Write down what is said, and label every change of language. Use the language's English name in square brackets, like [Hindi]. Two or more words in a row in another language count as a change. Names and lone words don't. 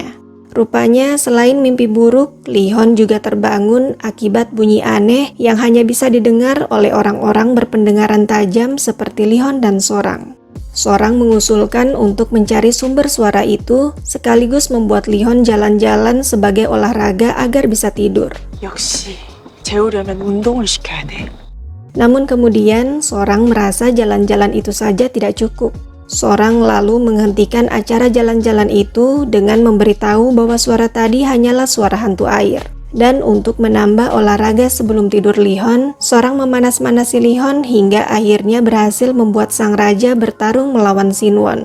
[Indonesian] Rupanya selain mimpi buruk, Lihon juga terbangun akibat bunyi aneh yang hanya bisa didengar oleh orang-orang berpendengaran tajam seperti Lihon dan seorang. Seorang mengusulkan untuk mencari sumber suara itu, sekaligus membuat Lihon jalan-jalan sebagai olahraga agar bisa tidur. [Korean] 역시 재우려면 운동을 시켜야 돼. [Indonesian] Namun kemudian, seorang merasa jalan-jalan itu saja tidak cukup. Seorang lalu menghentikan acara jalan-jalan itu dengan memberitahu bahwa suara tadi hanyalah suara hantu air. Dan untuk menambah olahraga sebelum tidur Lihon, seorang memanas-manasi Lihon hingga akhirnya berhasil membuat sang raja bertarung melawan Sinwon.